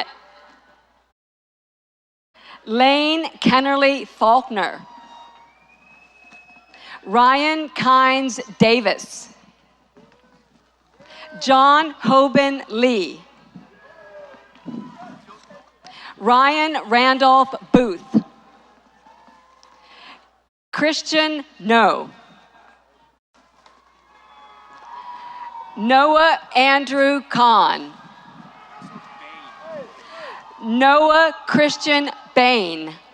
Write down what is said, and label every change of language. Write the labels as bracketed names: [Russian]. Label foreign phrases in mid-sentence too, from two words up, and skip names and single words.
[English] Lane Kennerly Faulkner. Ryan Kynes Davis. John Hoban Lee. Ryan Randolph Booth. Christian No. Noah Andrew Kahn. Noah Christian Bain.